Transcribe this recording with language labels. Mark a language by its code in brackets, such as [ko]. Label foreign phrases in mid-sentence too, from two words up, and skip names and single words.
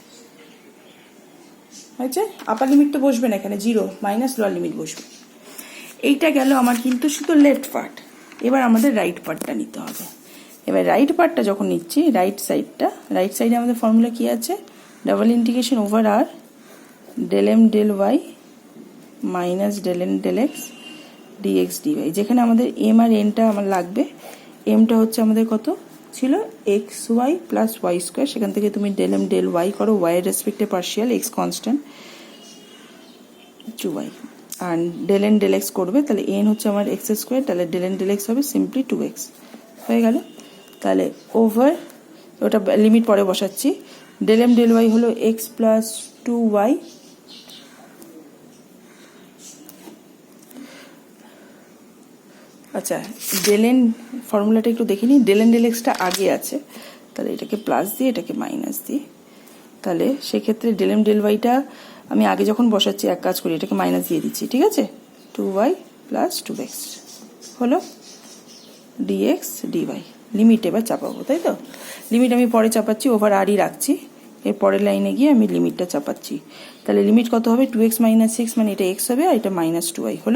[bn] হয়েছে, [en] upper limit [bn] তো বসবে না এখানে 0, মাইনাস [en] lower limit [bn] বসবে। এইটা গেল আমার কিন্তু শুধু [en] left part. [bn] এবার আমাদের [en] রাইট পার্টটা [bn] নিতে হবে। এবার [en] রাইট পার্টটা [bn] যখন নিচ্ছি, [en] রাইট সাইডে [bn] আমাদের ফর্মুলা কি আছে, [en] double integration over R del m del y minus del n del x dx dy, [bn] যেখানে আমাদের m আর nটা আমার লাগবে। mটা হচ্ছে আমাদের কত ছিল, [en] xy plus y square, [bn] সেখান থেকে তুমি [en] del m del y [bn] করো, y এর রেসপেক্টে পার্শিয়াল, x কনস্ট্যান্ট 2y, আর [en] del n del x [bn] করবে, তাহলে n হচ্ছে আমার [en] x square, [bn] তাহলে [en] del n del x [bn] হবে সিম্পলি 2x, হয়ে গেল। তাহলে ওভার, ওটা লিমিট পরে বসাচ্ছি, [en] del m del y [bn] হলো [en] x plus 2y, [bn] আচ্ছা [en] del n [bn] ফর্মুলাটা একটু দেখে নিই, [en] del n del xটা [bn] আগে আছে, তাহলে এটাকে প্লাস দিয়ে এটাকে মাইনাস দিই, তাহলে সেক্ষেত্রে [en] del m del yটা [bn] আমি আগে যখন বসাচ্ছি এক কাজ করি, এটাকে মাইনাস দিয়ে দিচ্ছি, ঠিক আছে। [en] 2y plus 2x [bn] হলো [en] dx dy, [bn] লিমিট এবার চাপাবো, তাই তো। লিমিট আমি পরে চাপাচ্ছি, [en] ওভার আরই [bn] রাখছি, এর পরের লাইনে গিয়ে আমি লিমিটটা চাপাচ্ছি। তাহলে লিমিট কত হবে, 2x - 6 মানে এটা x হবে, আর এটা -2y হলো।